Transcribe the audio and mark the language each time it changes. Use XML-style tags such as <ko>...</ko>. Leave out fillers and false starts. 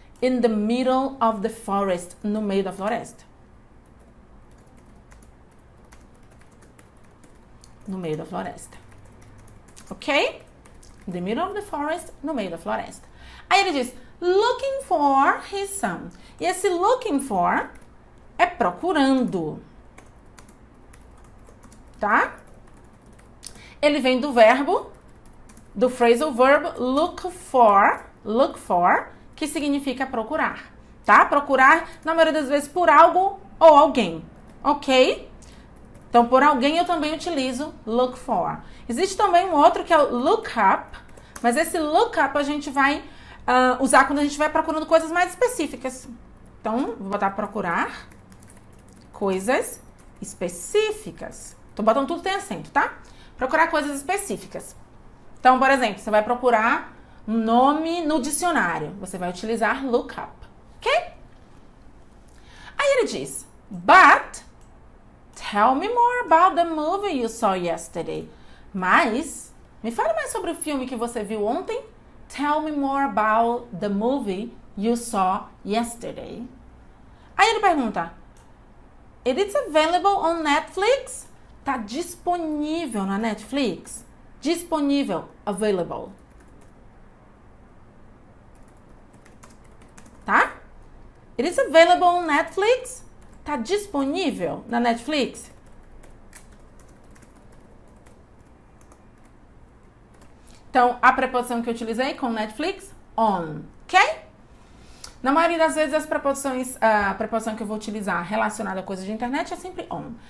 <en>In the middle of the forest.</en> <pt>No meio da floresta. No meio da floresta. Ok?</pt> <en>In the middle of the forest.</en> <pt>No meio da floresta. Aí ele diz,</pt> <en>looking for his son.</en> <pt>E esse looking for é procurando. Tá? Ele vem do verbo, do phrasal verb look for, que significa procurar, tá? Procurar, na maioria das vezes, por algo ou alguém, ok? Então, por alguém eu também utilizo look for. Existe também um outro que é o look up, mas esse look up a gente vai usar quando a gente vai procurando coisas mais específicas. Então, vou botar procurar coisas específicas. Tô botando tudo tem acento, tá? Procurar coisas específicas. Então, por exemplo, você vai procurar um nome no dicionário. Você vai utilizar look up, ok? Aí ele diz,</pt> <en>but tell me more about the movie you saw yesterday.</en> <pt>Mas, me fale mais sobre o filme que você viu ontem.</pt> <en>Tell me more about the movie you saw yesterday.</en> <pt>Aí ele pergunta,</pt> <en>it is available on Netflix?</en> <pt>Tá disponível na Netflix? Disponível, available. Tá?</pt> <en>It is available on Netflix?</en> <pt>Tá disponível na Netflix? Então, a preposição que eu utilizei com Netflix, on, ok? Na maioria das vezes, a preposição que eu vou utilizar relacionada a coisas de internet é sempre on.</pt>